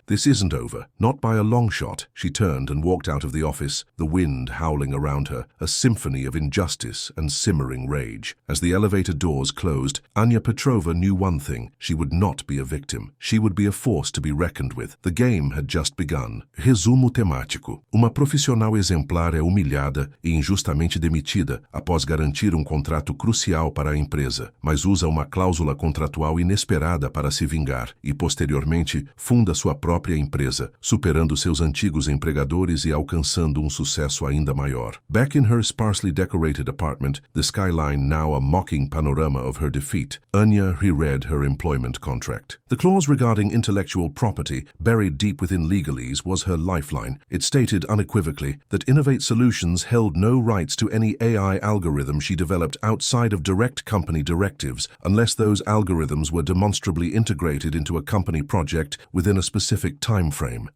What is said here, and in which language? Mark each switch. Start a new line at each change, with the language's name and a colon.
English: This isn't over, not by a long shot." She turned and walked out of the office, the wind howling around her, a symphony of injustice and simmering rage. As the elevator doors closed, Anya Petrova knew one thing: she would not be a victim. She would be a force to be reckoned with. The game had just begun.
Portuguese: Resumo temático. Uma profissional exemplar é humilhada e injustamente demitida após garantir contrato crucial para a empresa, mas usa uma cláusula contratual inesperada para se vingar e, posteriormente, funda sua própria empresa, superando seus antigos empregadores e alcançando sucesso ainda maior.
English: Back in her sparsely decorated apartment, the skyline now a mocking panorama of her defeat, Anya reread her employment contract. The clause regarding intellectual property, buried deep within legalese, was her lifeline. It stated unequivocally that Innovate Solutions held no rights to any AI algorithm she developed outside of direct company directives, unless those algorithms were demonstrably integrated into a company project within a specific time frame.